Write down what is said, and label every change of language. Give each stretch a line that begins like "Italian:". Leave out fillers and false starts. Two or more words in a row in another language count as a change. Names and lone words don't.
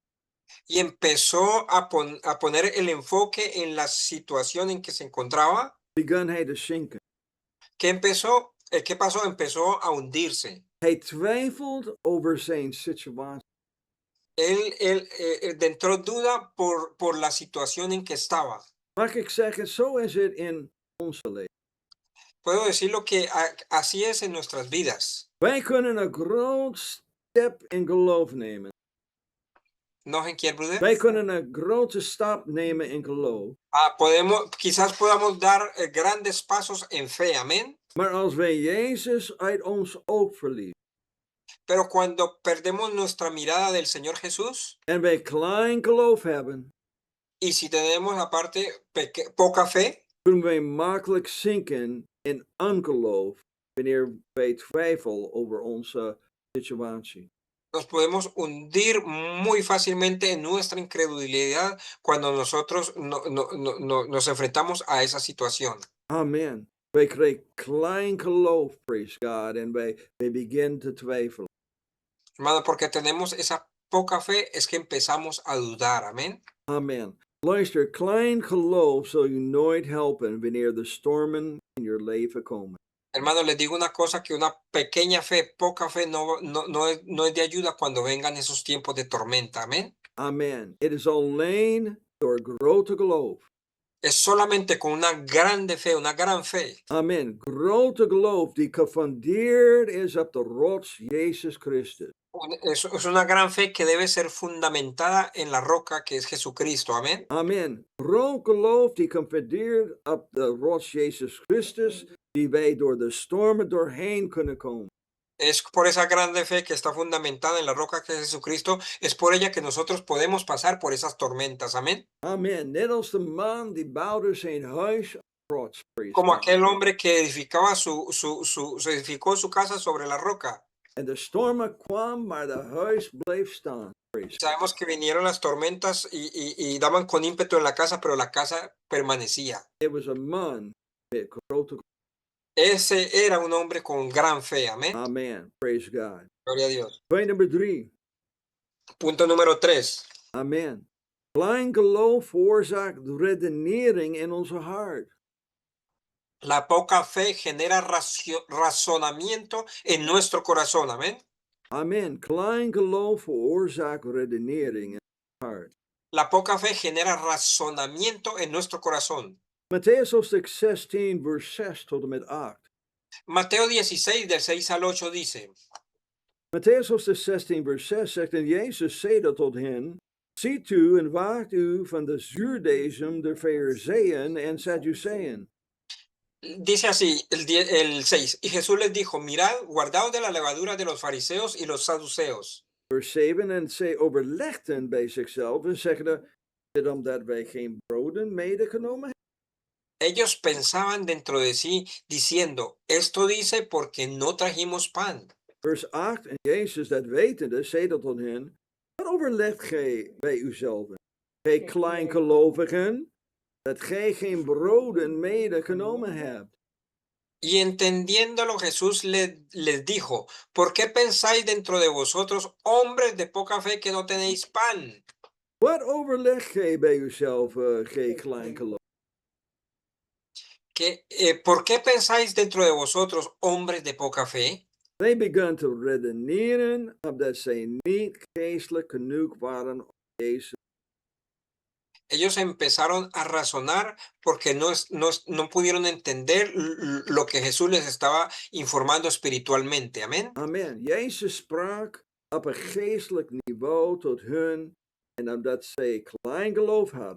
Spanish: y empezó a poner el enfoque en la situación en que se encontraba,
Dutch: Begon hij te zinken.
Spanish: ¿qué pasó? Empezó a hundirse.
Dutch: Hij twijfelt over zijn situatie.
Spanish: Él entró duda por la situación en que estaba.
Dutch: Mag ik zeggen, zo is het in onze leven.
Spanish: Puedo decirlo que así es en nuestras vidas.
Dutch: Wij kunnen een groot stap in geloof nemen. ¿No, Henkiel, broeder? Wij kunnen een grote stap nemen in geloof.
Spanish: Quizás podamos dar grandes pasos en fe, amén.
Dutch: Maar als wij Jezus uit ons oog verliezen.
Spanish: Pero cuando perdemos nuestra mirada del Señor Jesús
Dutch: En wij klein geloof hebben.
Spanish: y si tenemos aparte poca fe,
Dutch: Kunnen wij makkelijk zinken in ongeloof wanneer wij twijfelen over onze situatie.
Spanish: nos podemos hundir muy fácilmente en nuestra incredulidad cuando nosotros nos enfrentamos a esa situación. Amen.
Dutch: Wij krijgen klein geloof,
English: praise God,
Dutch: en wij beginnen te twijfelen.
Spanish: Hermano, porque tenemos esa poca fe es que empezamos a dudar, amén. Amen.
Dutch: Luister, klein geloof zal je nooit helpen wanneer de stormen in je leven komen.
Spanish: Hermano, les digo una cosa, que una pequeña fe, poca fe, no es de ayuda cuando vengan esos tiempos de tormenta, amén. Amen.
Dutch: Het is alleen door grote geloof.
Spanish: Es solamente con una grande fe, una gran fe. Amen.
Dutch: Grote geloof die gefundeerd is op de rots Jezus Christus.
Spanish: Es una gran fe que debe ser fundamentada en la roca que es Jesucristo, amén. Amen.
Dutch: Groot geloof die gefundeerd op de rots Jezus Christus, die wij door de stormen doorheen kunnen komen.
Spanish: Es por esa grande fe que está fundamentada en la roca que es Jesucristo, es por ella que nosotros podemos pasar por esas tormentas, amén. Amen.
Dutch: Net als de man die bouwde zijn huis op de rots.
Spanish: Como aquel hombre que edificaba edificó su casa sobre la roca.
Dutch: En de stormen kwamen, maar de huis bleef staan.
Spanish: Sabemos que vinieron las tormentas y daban con ímpetu en la casa, pero la casa permanecía.
English: It was a man
Dutch: met grote geloof.
Spanish: Ese era un hombre con gran fe, amén.
English: Amen. Praise God.
Spanish: Gloria a Dios.
Dutch: Punt nummer 3.
Spanish: Punto número 3. Amen.
Dutch: Klein geloof veroorzaakt redenering in onze hart.
Spanish: La poca fe genera razonamiento en nuestro corazón, amén. Amen.
Dutch: Klein geloof veroorzaakt redenering in ons hart.
Spanish: La poca fe genera razonamiento en nuestro corazón.
Dutch: Matthäus hoofdstuk 16, vers 6 tot en met 8.
Spanish: Mateo 16, del 6 al 8 dice,
Dutch: Matthäus hoofdstuk 16, vers 6 zegt, en Jezus zeide tot hen, ziet u en waakt u van de zuurdesem der Farizeeën en Sadduceeën.
Spanish: dice así, el 6, y Jesús les dijo, mirad, guardaos de la levadura de los fariseos y los saduceos.
Dutch: Vers 7, en zij overlegden bij zichzelf en zegden, is het omdat wij geen broden medegenomen hebben?
Spanish: Ellos pensaban dentro de sí, diciendo, esto dice porque no trajimos pan.
Dutch: Vers 8, en Jezus dat wetende, zeide tot hen, wat overlegt gij bij uzelven? Gij kleingelovigen, dat gij geen broden medegenomen hebt.
Spanish: Y entendiéndolo Jesús les dijo, ¿por qué pensáis dentro de vosotros, hombres de poca fe, que no tenéis pan?
Dutch: Wat overlegt gij bij uzelven, gij kleingelovigen?
Spanish: ¿Por qué pensáis dentro de vosotros, hombres de poca fe?
English: They began
Dutch: te redeneren, omdat zij niet geestelijk genoeg waren om Jezus.
Spanish: Ellos empezaron a razonar porque no pudieron entender lo que Jesús les estaba informando espiritualmente. Amén. Amen.
Dutch: Jezus sprak op een geestelijk niveau tot hun en omdat zij klein geloof hadden.